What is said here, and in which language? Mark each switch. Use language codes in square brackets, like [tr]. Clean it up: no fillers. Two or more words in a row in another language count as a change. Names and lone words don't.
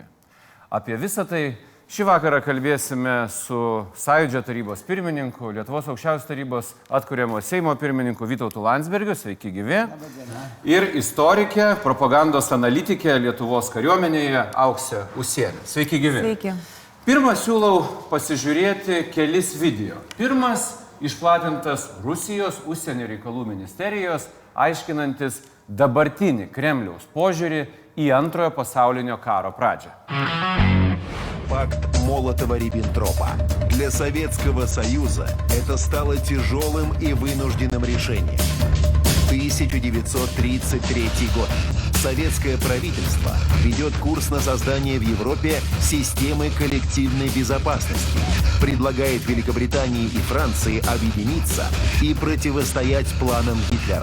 [lt] Apie visą tai šį vakarą kalbėsime su Sąjūdžio tarybos pirmininku, Lietuvos aukščiausios tarybos atkuriamo Seimo pirmininku Vytautu Landsbergiu, sveiki gyvi, ir istorikė, propagandos analitikė Lietuvos kariuomenėje Auksė Usienė. Sveiki gyvi. Sveiki. Pirmą siūlau pasižiūrėti kelis video. Pirmas išplatintas Rusijos užsienio reikalų ministerijos, aiškinantis dabartinį Kremliaus požiūrį į Antrojo pasaulinio karo pradžią. [ru] Пакт Молотова-Риббентропа. Для Советского Союза это стало тяжелым и вынужденным решением. 1933 год. Советское правительство ведет курс на создание в Европе системы коллективной безопасности, предлагает Великобритании и Франции объединиться и противостоять планам Гитлера.